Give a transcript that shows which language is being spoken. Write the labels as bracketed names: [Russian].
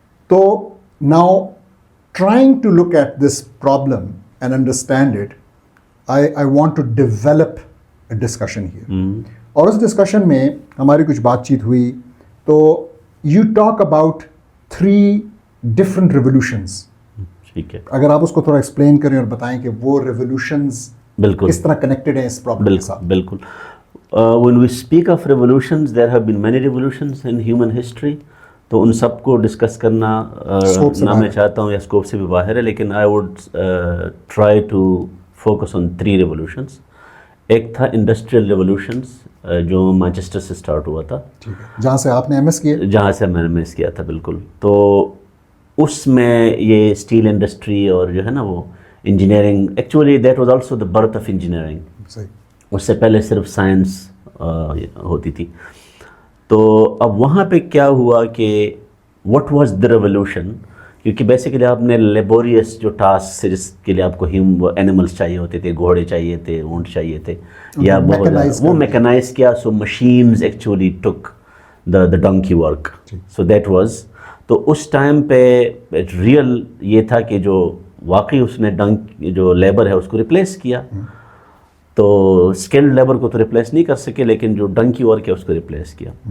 [English] تو now trying to look at this problem and understand it, I want to develop a discussion here. [Urdu] اور اس discussion میں ہماری کچھ بات چیت ہوئی تو you talk about 3 different revolutions. ٹھیک ہے, اگر آپ اس کو تھوڑا ایکسپلین کریں اور بتائیں کہ وہ ریولیوشنز بالکل کس طرح کنیکٹڈ ہیں اس پرابلم کے ساتھ. بالکل. [English] When we speak of revolutions, there have been many revolutions in human history. [Urdu] تو ان سب کو ڈسکس کرنا نہ میں چاہتا ہوں یا اسکوپ سے بھی باہر ہے, لیکن I would try to focus on 3 revolutions. ایک تھا انڈسٹریل ریولوشنز جو مانچسٹر سے اسٹارٹ ہوا تھا, جہاں سے آپ نے ایم ایس کیا. جہاں سے میں نے ایم ایس کیا تھا. بالکل. تو اس میں یہ اسٹیل انڈسٹری اور جو ہے نا وہ engineering, actually that was also the birth of engineering. اس سے پہلے صرف سائنس ہوتی تھی. تو اب وہاں پہ کیا ہوا کہ واٹ واز دا ریولوشن, کیونکہ بیسیکلی آپ نے لیبوریس جو ٹاسک سے جس کے لیے آپ کو اینیملس چاہیے ہوتے تھے, گھوڑے چاہیے تھے, اونٹ چاہیے تھے, یا بہت وہ میکنائز کیا. [English] So machines actually took the donkey work. [Urdu] So that was, تو اس ٹائم پہ ریئل یہ تھا کہ جو واقعی اس نے جو لیبر ہے اس کو ریپلیس کیا. تو اسکلڈ لیبر کو تو ریپلیس نہیں کر سکے, لیکن جو ڈنکی ورک ہے اس کو ریپلیس کیا.